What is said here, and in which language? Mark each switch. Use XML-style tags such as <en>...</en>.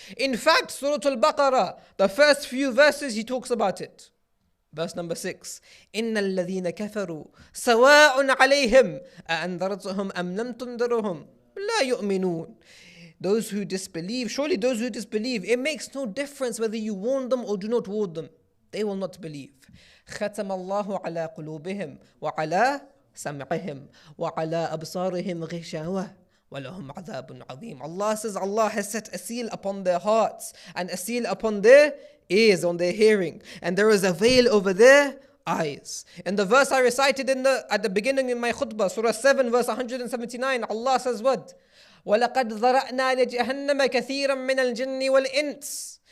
<en>In fact, Surah Al-Baqarah, the first few verses He talks about it. Verse number 6.</en> <ar>إِنَّ الَّذِينَ كَفَرُوا سَوَاءٌ عَلَيْهِمْ أَأَنذَرْتَهُمْ أَمْ لَمْ تُنذِرْهُمْ لَا يُؤْمِنُونَ.</ar> <en>Those who disbelieve, surely those who disbelieve, it makes no difference whether you warn them or do not warn them. They will not believe.</en> <ar>ختم الله على قلوبهم وعلى سمعهم وعلى أبصارهم غشاوة وَلَهُمْ عَذَابٌ عَظِيمٌ.</ar> <en>Allah says Allah has set a seal upon their hearts and a seal upon their ears, on their hearing. And there is a veil over their eyes. In the verse I recited at the beginning in my khutbah, Surah 7 verse 179, Allah says what?</en> <ar>وَلَقَدْ ذَرَأْنَا لِجَهَنَّمَ كَثِيرًا مِنَ الْجِنِّ وَالْإِنسِ.</ar>